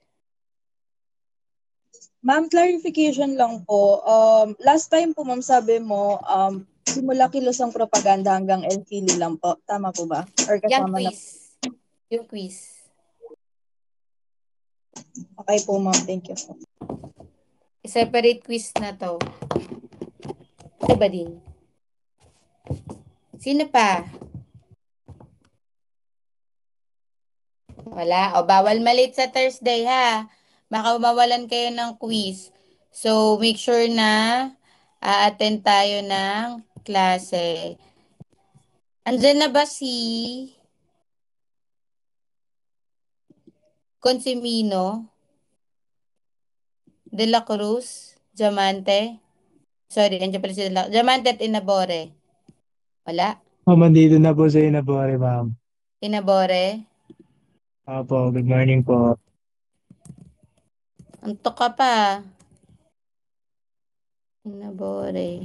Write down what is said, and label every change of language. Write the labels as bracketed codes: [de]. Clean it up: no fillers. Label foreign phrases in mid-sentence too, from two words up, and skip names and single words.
[tl] Ma'am, clarification lang po. [en] Last time [tl] po, ma'am, sabi mo, simula kilos ang propaganda hanggang LCD lang po. Tama po ba? Or Yung kasama na? quiz. Yung quiz. Okay po, ma'am. [en] Thank you. [tl] Separate quiz na to. Diba din? Sino pa? Wala. O, bawal malate sa Thursday, ha? Baka mawalan kayo ng quiz. So, [en] make sure [tl] na attend tayo ng klase. Andyan na ba si Consimino? De la Cruz? Diamante? Sorry, andyan pala si Diamante at Inabore. Wala? Mandito na po sa Inabore, ma'am. Inabore? Opo, [en] good morning [tl] po. Antok ka pa. Inabore.